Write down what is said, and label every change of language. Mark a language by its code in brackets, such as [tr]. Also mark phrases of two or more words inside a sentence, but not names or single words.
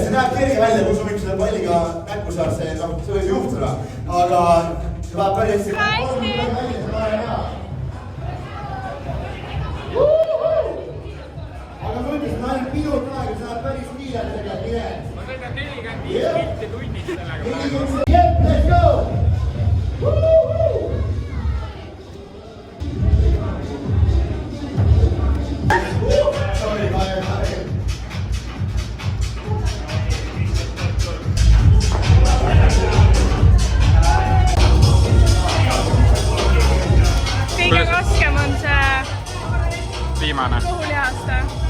[et] See näeb kerge välja, kui sul võib selle palliga näkku saada, see võib juhtuda. Aga see läheb päris aga ma ütlesin, ainult minut aega, see läheb päris kiirelt tegelikult kirjad. Ma sõidan 45 kilti tunnis sellega. Jep, [en] let's go! Sorry, [et] Kõige raskem on see Viimane. kõhulihaste.